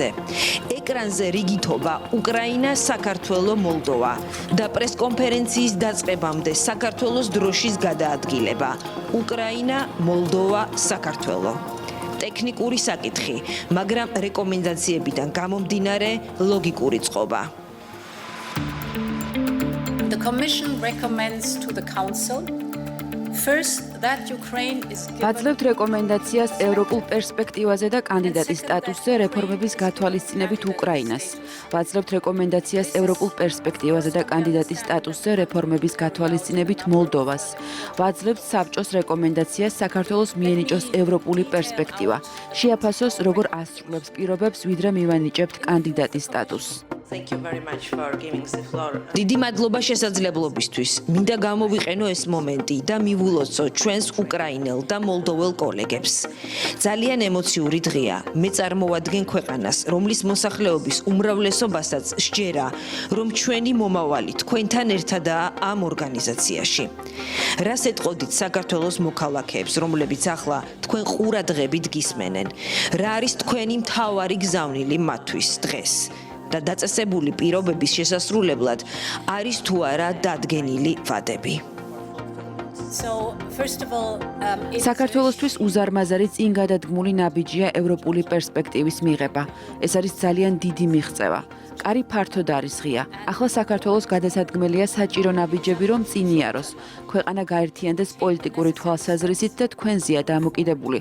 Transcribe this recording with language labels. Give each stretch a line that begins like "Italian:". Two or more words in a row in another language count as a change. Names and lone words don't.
Georgian: ეკრანზე რიგითობა უკრაინა, საქართველო, მოლდოვა და პრესკონფერენციის დაწყებამდე საქართველოს დროშის გადაადგილება. უკრაინა, მოლდოვა, საქართველო. ტექნიკური საკითხი, მაგრამ რეკომენდაციებიდან გამომდინარე ლოგიკური წყობა.
English: The Commission recommends to the Council first that Ukraine is
Georgian: ვაძლევთ რეკომენდაციას ევროპულ პერსპექტივაზე და კანდიდატის სტატუსზე რეფორმების გათვალისწინებით უკრაინას. ვაძლევთ რეკომენდაციას ევროპულ პერსპექტივაზე და კანდიდატის სტატუსზე რეფორმების გათვალისწინებით მოლდოვას. ვაძლევთ საბჭოს რეკომენდაციას საქართველოს მიენიჭოს ევროპული პერსპექტივა. შეაფასოს, როგორ ასრულებს პირობებს, ვიდრე მივანიჭებთ კანდიდატის სტატუსს.
English: Thank you very much for giving the floor.
Georgian: დიდი მადლობა შესაძლებლობისთვის. მინდა გამოვიყენო ეს მომენტი და მივულოცო ჩვენს უკრაინელ და მოლდოველ კოლეგებს. ძალიან ემოციური დღეა. მე წარმოვადგენ ქვეყანას, რომლის მოსახლეობის უმრავლესობასაც სჯერა, რომ ჩვენი მომავალი თქვენთან ერთადაა ამ ორგანიზაციაში. რას ეტყოდით საქართველოს მოქალაქეებს, რომლებიც ახლა თქვენ ყურადღებით გისმენენ? რა არის თქვენი მთავარი გზავნილი მათთვის დღეს? და დაწესებული პირობების შესასრულებლად არის თუ არა დადგენილი ვადები.
English: So, first of all,
Georgian: საქართველოსთვის უზარმაზარი წინ გადადგმული ნაბიჯია ევროპული პერსპექტივის მიღება. ეს არის ძალიან დიდი მიღწევა. კარი ფართოდ არის ღია. ახლა საქართველოს გადასადგმელია საჭირო ნაბიჯები, რომ წინ იაროს. ქვეყანა გაერთიანდეს პოლიტიკური თვალსაზრისით და თქვენზეა დამოკიდებული.